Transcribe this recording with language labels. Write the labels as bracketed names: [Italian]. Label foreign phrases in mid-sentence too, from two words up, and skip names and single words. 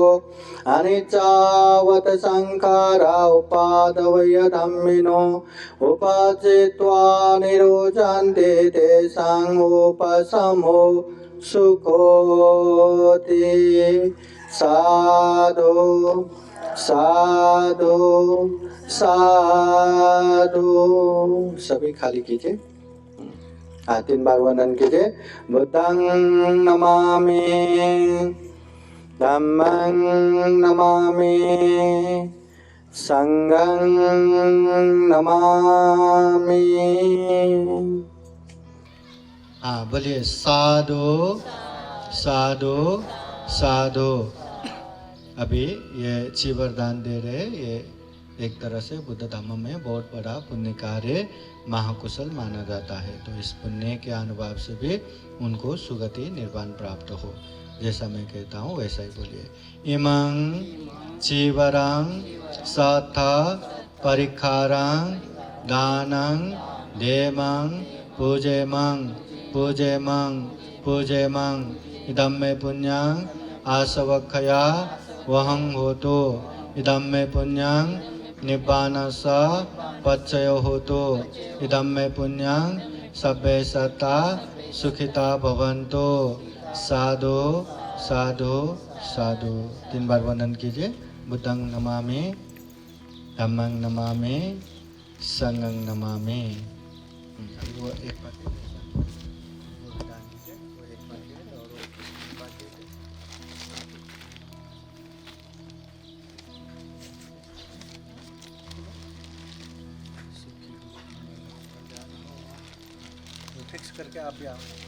[Pali] अनिच्चावत संखारा उपादवय धम्मिनो उपजेत्वा निरुचन्ते तेषां उपशमो सुखोति। साधु साधु साधु। [Hindi] सभी खाली कीजिए, 3 बार वंदन कीजिए। [Pali] बुद्धं नमामि, धम्मं नमामि, संघं नमामि। [Hindi] बोलिए [Pali] साधु साधु साधु। [Hindi] अभी ये ची वरदान दे रहे, ये एक तरह से बुद्ध धर्म में बहुत बड़ा पुण्य कार्य महाकुशल माना जाता है। तो इस पुण्य के अनुभव से भी उनको सुगति निर्वाण प्राप्त हो। जैसा मैं कहता हूँ वैसा ही बोलिए। [Pali] इमं चीवरं सथ परिखारं दानं देमं पूजेमं पूजेमं पूजेमं इदं मे पुण्यं आसवक्षया वहं होतु। इदं मे पुण्यं निब्बानस पच्चयो होतु। इदं मे पुण्यं सब्बे सत्ता सुखिता भवन्तु। साधु साधु साधु। [Hindi] 3 बार वंदन कीजिए। [Pali] बुद्धं नमामि, धम्मं नमामि, संघं नमामि। [Hindi] वो एक बार फिक्स करके आप भी आओ।